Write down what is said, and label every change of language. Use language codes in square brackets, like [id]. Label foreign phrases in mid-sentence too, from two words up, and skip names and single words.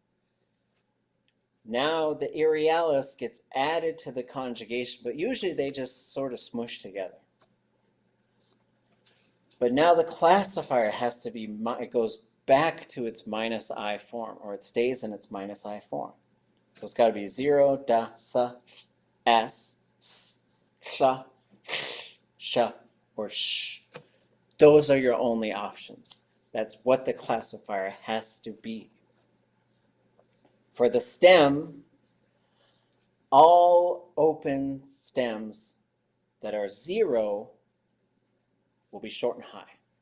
[en] Now the irialis gets added to the conjugation, but usually they just sort of smush together. But now the classifier has to be, it goes back to its minus I form, or it stays in its minus I form. So it's got to be 0, da, sa, s, sha, sha, or sh. Those are your only options. That's what the classifier has to be. For the stem, all open stems that are 0 will be short and high.